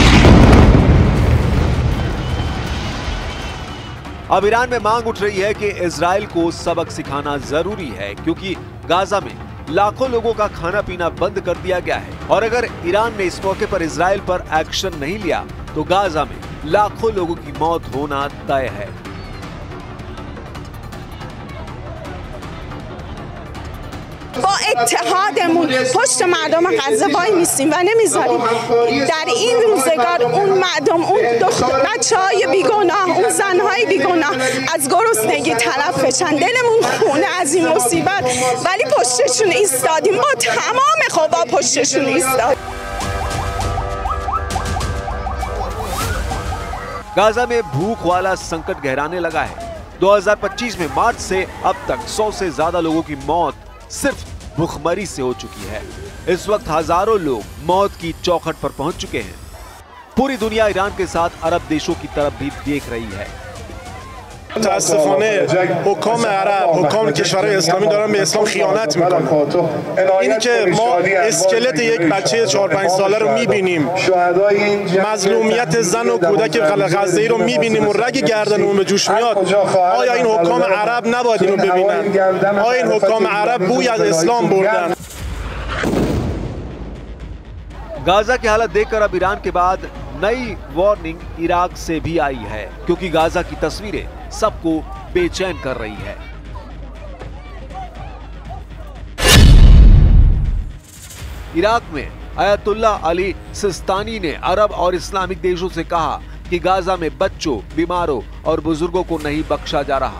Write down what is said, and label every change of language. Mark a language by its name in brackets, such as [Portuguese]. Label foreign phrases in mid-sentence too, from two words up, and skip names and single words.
[Hindi] अब ईरान में मांग उठ रही है कि इजराइल को सबक सिखाना जरूरी है, क्योंकि गाजा में लाखों लोगों का खाना पीना बंद कर दिया गया है और अगर ईरान ने इस मौके पर इजराइल पर एक्शन नहीं लिया तो गाजा में लाखों लोगों की मौत होना तय है। [Persian] با اتحادمون پشت مردم غزه وای میستیم و نمیذاریم در این روزگار اون مردم، اون بچه‌های بیگناه، اون زن‌های بیگناه از گرسنگی تلف بشن. دلمون خونه از این مصیبت، ولی پشتشون ایستادیم، با تمام قوا پشتشون ایستادیم. [Hindi] गाजा में भूख वाला संकट गहराने लगा है। 2025 में मार्च से अब तक 100 से ज्यादा लोगों की मौत सिर्फ भूखमरी से हो चुकी है। इस वक्त हजारों लोग मौत की चौखट पर पहुंच चुके हैं। पूरी दुनिया ईरान के साथ अरब देशों की तरफ भी देख रही है। [Persian] متاسفانه حکام عرب، حکام کشورهای اسلامی دارن به اسلام خیانت میکنن. اینی که ما اسکلت یک بچه 4-5 ساله رو میبینیم، مظلومیت زن و کودک غزه‌ای رو میبینیم و رگ گردنمون به جوش میاد. آیا این حکام عرب نباید اینو ببینن؟ آیا این حکام عرب بوی از اسلام بردن؟ [Hindi] गाजा की हालत देखकर अब ईरान के बाद नई वार्निंग इराक से भी आई है, क्योंकि गाजा की तस्वीरें सबको बेचैन कर रही है। इराक में अयतुल्ला अली सिस्तानी ने अरब और इस्लामिक देशों से कहा कि गाजा में बच्चों, बीमारों और बुजुर्गों को नहीं बख्शा जा रहा।